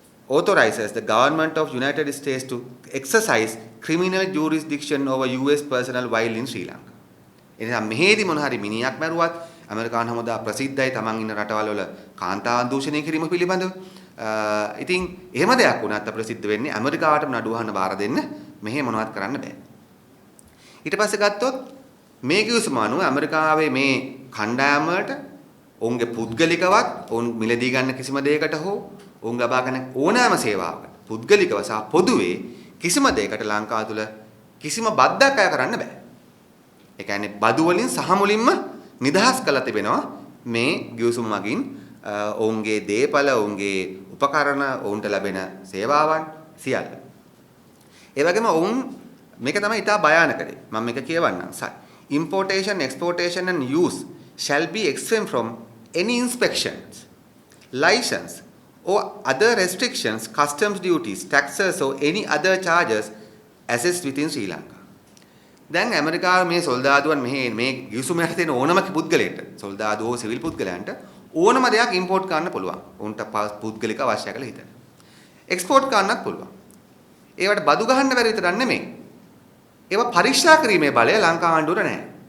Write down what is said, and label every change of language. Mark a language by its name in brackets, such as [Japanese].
[English] Authorizes the government of United States to exercise criminal jurisdiction over US personnel while in Sri Lanka. [Sinhala] එනිසා මෙහෙදි මොන හරි මිනිහක් මැරුවත් ඇමරිකානු හමුදා ප්‍රසිද්ධයි තමන් ඉන්න රටවල් වල කාන්තාවන් දූෂණය කිරීම පිළිබඳව. ඉතින් එහෙම දෙයක් වුණත් ප්‍රසිද්ධ වෙන්නේ ඇමරිකාවටම නඩුව අහන්න බාර දෙන්න මෙහෙ මොනවත් කරන්න බෑ. ඊට පස්සේ ගත්තොත් මේ කිව්සම අනුව ඇමරිකාවේ මේ කණ්ඩායම් වලට ඔවුන්ගේ පුද්ගලිකවත් ඔවුන් මිලදී ගන්න කිසිම දෙයකට හෝ ඔවුන් ලබා ගන්න ඕනෑම සේවාවකට පුද්ගලිකව සහ පොදුවේ කිසිම දෙයකට ලංකාව තුළ කිසිම බද්දක් අය කරන්න බෑ. ඒ කියන්නේ බදු වලින් සහ මුලින්ම නිදහස් කළා තිබෙනවා මේ ගිවිසුම මගින් ඔවුන්ගේ දේපල ඔවුන්ගේ උපකරණ ඔවුන්ට ලැබෙන සේවාවන් සියල්ල. ඒ වගේම ඔවුන් මේක තමයි ඉතා භයානක දේ. මම මේක කියවන්නම්. [English] Importation, exportation and use shall be exempt from any inspections, license or other restrictions, customs duties, taxes or any other charges assessed within Sri Lanka. [Sinhala] දැන් ඇමරිකාවේ මේ සොල්දාදුවන් මේ ගිවිසුමට තියෙන ඕනම පුද්ගලයෙක්ට සොල්දාදුවෝ සිවිල් පුද්ගලයන්ට ඕනම දෙයක් ඉම්පෝට් කරන්න පුළුවන්. උන්ට පුද්ගලික අවශ්‍ය කරලා හිතන. එක්ස්පෝට් කරන්නත් පුළුවන්. ඒවට බදු ගහන්න බැරි විතරක් නෙමෙයි. ඒවා පරීක්ෂා කිරීමේ බලය ලංකා ආණ්ඩුවට නැහැ.